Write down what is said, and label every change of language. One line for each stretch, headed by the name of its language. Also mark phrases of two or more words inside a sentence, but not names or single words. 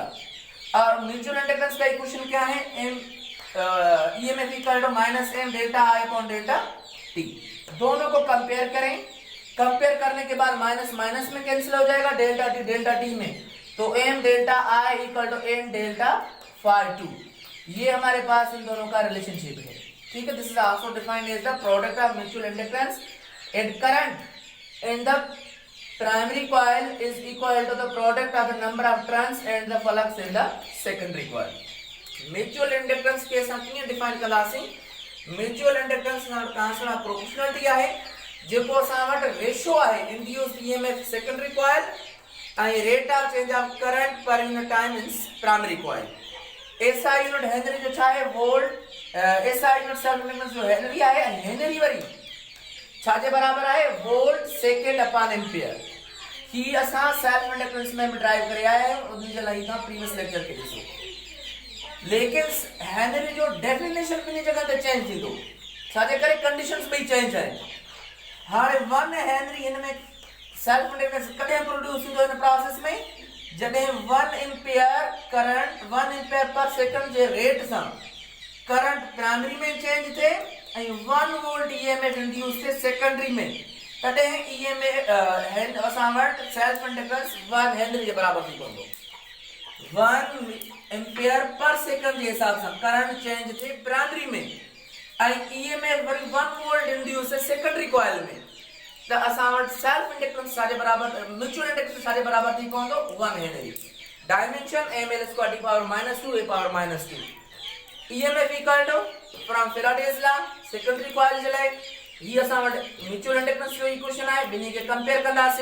Urdu: اور
English: mutual inductance
Urdu: کا اکویشن کیا ہے,
English: EMF equal to -M delta I upon delta t.
Urdu: دونوں کو کمپیئر کریں کمپیئر کرنے کے بعد
English: minus minus
Urdu: میں کینسل ہو جائے گا,
English: delta t
Urdu: میں، تو
English: m delta I equal to n delta phi 2.
Urdu: یہ ہمارے پاس ان دونوں کا ریلیشن شپ ہے، ٹھیک ہے.
English: This is also defined as the product of mutual inductance and current in the primary coil is equal to the product of the number of turns and the flux in the secondary coil. mutual inductance
Sindhi: के साथ कीअं डिफाइन कंदासीं,
English: mutual inductance
Sindhi: सां प्रोपोर्शनल आहे, जेको असां वटि रेशो आहे
English: induced EMF secondary coil
Sindhi: ऐं
English: rate of change of current per unit time in primary coil. SI unit
Sindhi: हेनरी जो छा आहे वोल्ट,
English: SI unit self inductance
Sindhi: जो हेनरी आहे, हेनरी वरी छाजे बराबर आहे
English: volt second upon ampere.
Sindhi: ही असां
English: self inductance
Sindhi: में भी ड्राइव करे आया आहियूं, उन जे लाइ तव्हां
English: previous lecture
Sindhi: खे ॾिसो। लेकिन हेनरी जो डेफिनेशन ॿिनी जगह ते चेंज थींदो, छाजे करे कंडीशंस ॿई चेंज आहिनि। हाणे 1 हेनरी हिन में
English: self inductance
Sindhi: कॾहिं प्रोड्यूस थींदो इन प्रोसेस में, जॾहिं
English: 1 ampere current 1 ampere per second
Sindhi: जे रेट सां
English: current primary
Sindhi: में चेंज थिए ऐं
English: 1 volt EMF induce
Sindhi: थिए सेकेंडरी में, तॾहिं ईएमएफ असां वटि
English: self inductance 1 henry
Sindhi: जे बराबर थी पवंदो।
English: 1 ampere per second
Sindhi: जे हिसाब सां
English: current change
Sindhi: थिए प्राइमरी में ऐं ईएमएफ वरी 1 वोल्ट इंड्यूस है
English: secondary coil
Sindhi: में, त असां वटि
English: self inductance
Sindhi: छाजे बराबर,
English: mutual inductance
Sindhi: छाजे बराबर थी पवंदो 1 हेनरी।
English: dimension ml square t power -2 a power -2. EMF equal to from Faraday's law secondary coil
Sindhi: जे लाइ ही असां वटि
English: mutual inductance
Sindhi: जो इक्वेशन आहे, ॿिन्ही खे कंपेयर कंदासीं।